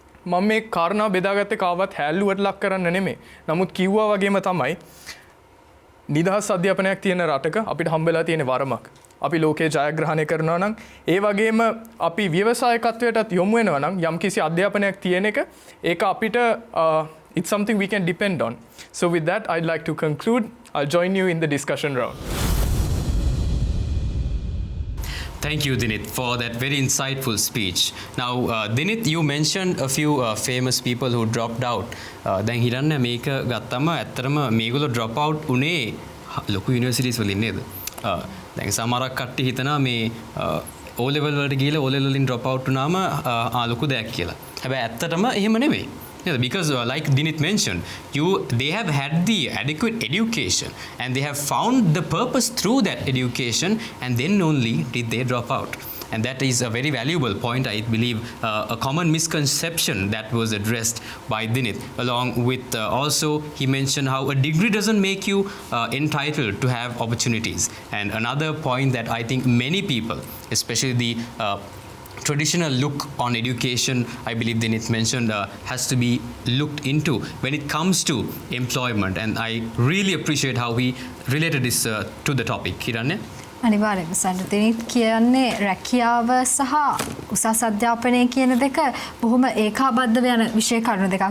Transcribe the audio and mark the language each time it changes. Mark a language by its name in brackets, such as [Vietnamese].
[Sinhala] මම මේ කාරණා බෙදාගත්තේ කාවත් හැල්ලුවට ලක් කරන්න නෙමෙයි. නමුත් කිව්වා වගේම තමයි නිදහස් අධ්‍යාපනයක් තියෙන රටක අපිට හම්බෙලා තියෙන වරමක්. අපි ලෝකයේ ජයග්‍රහණය කරනවා නම් ඒ වගේම අපි ව්‍යවසායකත්වයටත් යොමු වෙනවා නම් යම්කිසි අධ්‍යාපනයක් තියෙන එක ඒක අපිට [English] it's something we can depend on. So with that, I'd like to conclude. I'll join you in the discussion round. Thank you, Dinit, for that very insightful speech. Now, Dinit, you mentioned a few famous people who dropped out. [Sinhala] දැන් හිතන්න මේක ගත්තම ඇත්තටම මේගොල්ලෝ drop out උනේ ලොකු universities වලින් නේද? දැන් සමහරක් කට්ටිය හිතනවා මේ O level වලට ගිහලා O level වලින් drop out වුණාම ලොකු දෙයක් කියලා. හැබැයි ඇත්තටම එහෙම නෙවෙයි. [English] Yeah, because like Dinit mentioned, they have had the adequate education and they have found the purpose through that education, and then only did they drop out. And that is a very valuable point, I believe, a common misconception that was addressed by Dinit. Along with also, he mentioned how a degree doesn't make you entitled to have opportunities. And another point that I think many people, especially the traditional look on education, I believe Dinit mentioned, has to be looked into when it comes to employment. And I really appreciate how he related this to the topic. Hiranya? [Sinhala] අනිවාර්යයෙන්ම සඳතිනිත් කියන්නේ රැකියාව සහ උසස් අධ්‍යාපනය කියන දෙක බොහොම ඒකාබද්ධව යන විෂය කරුණු දෙකක්.